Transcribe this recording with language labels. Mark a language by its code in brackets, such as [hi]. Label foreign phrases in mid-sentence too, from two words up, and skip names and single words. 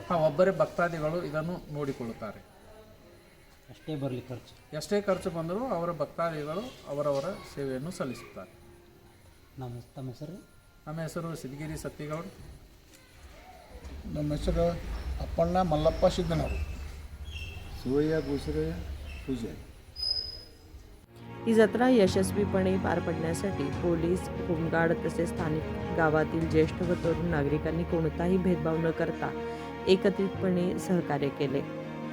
[kn] ಹಾಂ, ಒಬ್ಬರೇ ಭಕ್ತಾದಿಗಳು ಇದನ್ನು ನೋಡಿಕೊಳ್ಳುತ್ತಾರೆ। ಎಷ್ಟೇ ಬರಲಿ ಖರ್ಚು, ಎಷ್ಟೇ ಖರ್ಚು ಬಂದರೂ ಅವರ ಭಕ್ತಾದಿಗಳು ಅವರವರ ಸೇವೆಯನ್ನು ಸಲ್ಲಿಸುತ್ತಾರೆ। ತಮ್ಮ ಹೆಸರು? ನಮ್ಮ ಹೆಸರು ಸಿದ್ಗಿರಿ ಸತ್ತಿಗೌಡ। ನಮ್ಮ ಹೆಸರು ಅಪ್ಪಣ್ಣ ಮಲ್ಲಪ್ಪ ಸಿದ್ದನವರು। [mr] शिवय्या गोसरे पूजन। ही जत्रा यशस्वीपणे पार पडण्यासाठी पोलीस, होमगार्ड तसेच स्थानिक गावातील ज्येष्ठ व तरुण नागरिकांनी कोणताही भेदभाव न करता एकत्रितपणे सहकार्य केले।